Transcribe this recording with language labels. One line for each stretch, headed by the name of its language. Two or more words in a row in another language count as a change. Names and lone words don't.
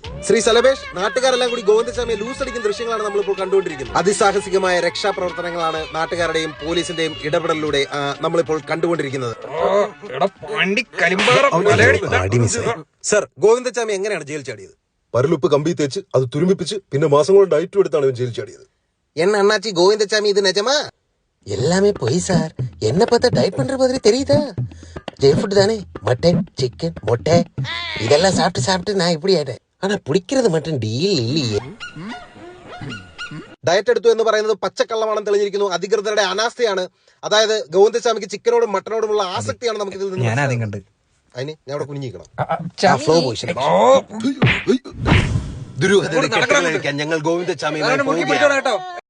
Malayalam: ശ്രീ സലബേഷ്, നാട്ടുകാരെല്ലാം കൂടി ഗോവിന്ദച്ചാമിയെ ലൂസടിക്കുന്ന ദൃശ്യങ്ങളാണ് നമ്മളിപ്പോൾ കണ്ടുകൊണ്ടിരിക്കുന്നത്. അതിസാഹസികമായ രക്ഷാപ്രവർത്തനങ്ങളാണ് നാട്ടുകാരുടെയും പോലീസിന്റെയും ഇടപെടലിലൂടെ നമ്മളിപ്പോൾ കണ്ടുകൊണ്ടിരിക്കുന്നത്. സർ, ഗോവിന്ദച്ചാമി എങ്ങനെയാണ് ജയിൽ ചാടിയത്? പരലുപ്പ് കമ്പി തേച്ച് അത് തുരുമ്പിപ്പിച്ച് പിന്നെ മാസങ്ങളോട് ഡയറ്റും എടുത്താണ് ഇവൻ ജയിൽ ചാടിയത്.
Tamil: என்ன அண்ணாச்சி, கோவிந்தசாமி இது நிஜமா? எல்லாமே பொய் சார். என்ன பார்த்தா டயட் பண்ற மாதிரி தெரியுதா?
English: jail food
Tamil: தானே,
English: mutton chicken
Tamil: மொட்டை இதெல்லாம் சாப்பிட்டு சாப்பிட்டு நான் இப்படி ஆயிட்டேன். ஆனா பிடிக்கிறது மட்டும்
Malayalam: ഡീൽ ഇല്ലേ. ഡയറ്റ് എടുത്തു എന്ന് പറയുന്നത് പച്ചക്കള്ളമാണെന്ന് തെളിഞ്ഞിരിക്കുന്നു. അധികൃതരുടെ അനാസ്ഥയാണ്. അതായത് ഗോവിന്ദസ്വാമിക്ക് ചിക്കനോടും മട്ടനോടുമുള്ള ആസക്തിയാണ് നമുക്ക് ഇതിൽ നിന്ന്. ഞാനാദ്യം കണ്ട് അതിന് ഞാൻ അവിടെ കുഞ്ഞിക്കണം. ദുരൂഹതയുടെ കെട്ടുകൾ കഴിക്കാൻ ഞങ്ങൾ ഗോവിന്ദച്ചാമിയുമായി പോവുകയാണ്.